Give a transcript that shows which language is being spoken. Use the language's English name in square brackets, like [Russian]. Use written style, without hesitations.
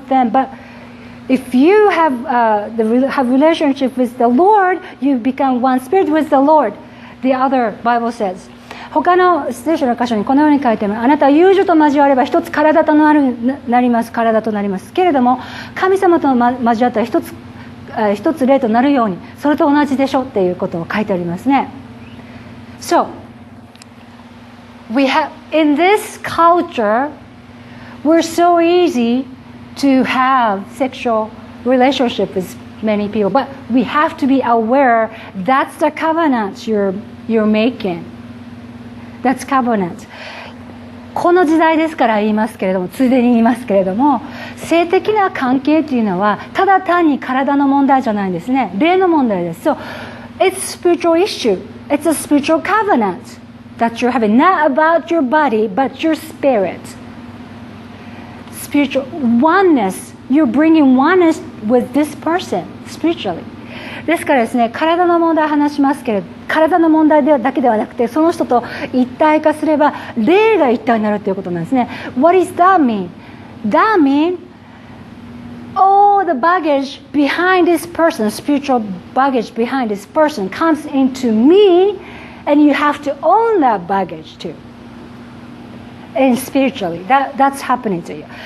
[English] But if you have relationship with the Lord, you become one spirit with the Lord. The other Bible says. [Japanese] 他の聖書の箇所にこのように書いてある。あなたは友情と交われば一つ体となります。体となります。けれども神様と交わったら一つ霊となるように、それと同じでしょっていうことを書いてありますね。 [English] So we have in this culture, we're so easy to have sexual relationship with many people, but we have to be aware that's the covenant you're making. That's covenant. [Japanese] この時代ですから言いますけれども、ついでに言いますけれども、性的な関係というのはただ単に体の問題じゃないんですね。霊の問題です。 [English] So it's spiritual issue. It's a spiritual covenant that you're having, not about your body, but your spirit.Spiritual oneness. You're bringing oneness with this person spiritually. [Japanese] ですからですね、体の問題を話しますけれど、体の問題だけではなくて、その人と一体化すれば霊が一体になるということなんですね。 [English] What does that mean? That means all the baggage behind this person, spiritual baggage behind this person comes into me, and you have to own that baggage too.And spiritually, that's happening to you.